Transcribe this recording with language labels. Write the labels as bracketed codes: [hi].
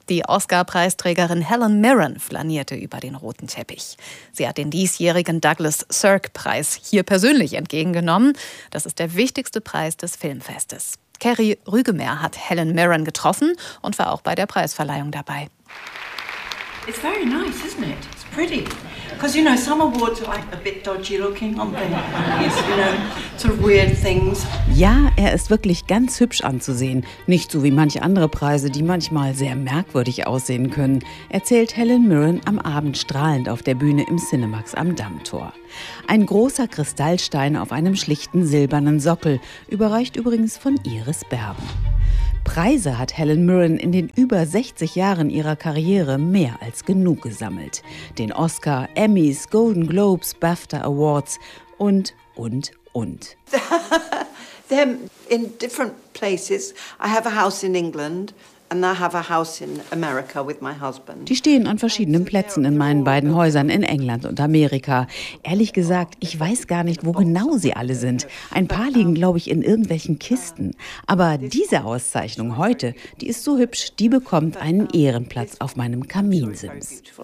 [de] Die Oscar-Preisträgerin Helen Mirren flanierte über den roten Teppich. Sie hat den diesjährigen Douglas Sirk-Preis hier persönlich entgegengenommen. Das ist der wichtigste Preis des Filmfestes. Kerry Rügemeyer hat Helen Mirren getroffen und war auch bei der Preisverleihung dabei. [en] It's very nice, isn't it? It's pretty. Because, you know, some awards are like a bit dodgy looking, aren't they? You know, sort of weird things. [de] Ja, er ist wirklich ganz hübsch anzusehen. Nicht so wie manche andere Preise, die manchmal sehr merkwürdig aussehen können, erzählt Helen Mirren am Abend strahlend auf der Bühne im Cinemax am Dammtor. Ein großer Kristallstein auf einem schlichten silbernen Sockel, überreicht übrigens von Iris Berben. Preise hat Helen Mirren in den über 60 Jahren ihrer Karriere mehr als genug gesammelt. Den Oscar, Emmys, Golden Globes, BAFTA Awards und. [en] They're in different places. I have a house in England. And I have a house in America with my husband. [de] Die stehen an verschiedenen Plätzen in meinen beiden Häusern in England und Amerika. Ehrlich gesagt, ich weiß gar nicht, wo genau sie alle sind. Ein paar liegen, glaube ich, in irgendwelchen Kisten. Aber diese Auszeichnung heute, die ist so hübsch, die bekommt einen Ehrenplatz auf meinem Kaminsims.